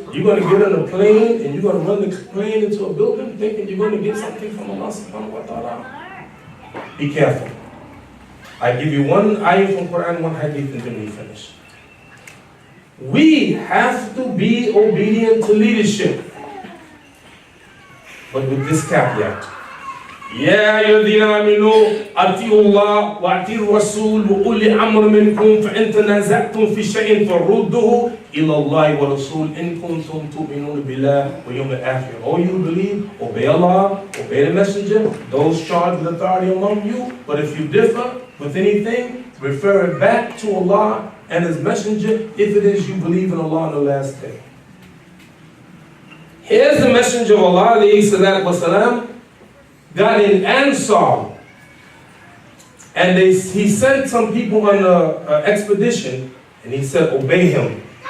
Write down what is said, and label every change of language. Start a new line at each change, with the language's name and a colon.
English: You're gonna get on a plane and you're gonna run the plane into a building thinking you're gonna get something from Allah subhanahu wa ta'ala. Be careful. I give you one ayah from Quran, one hadith, and then we finish. We have to be obedient to leadership, but with this caveat.
Arabic: يا أيها آمنوا أطيعوا الله وأطيعوا الرسول وأولي الأمر منكم فإن تنازعتم في شيء فردوه إلى الله والرسول إن كنتم تؤمنون بالله واليوم الآخر.
English: All you believe, obey Allah, obey the messenger, those charged with authority among you. But if you differ with anything, refer it back to Allah and His messenger if it is you believe in Allah on the last day. Here's the messenger of Allah, alayhi salatu wasalam, got an Ansar, and he sent some people on an expedition, and he said, obey him.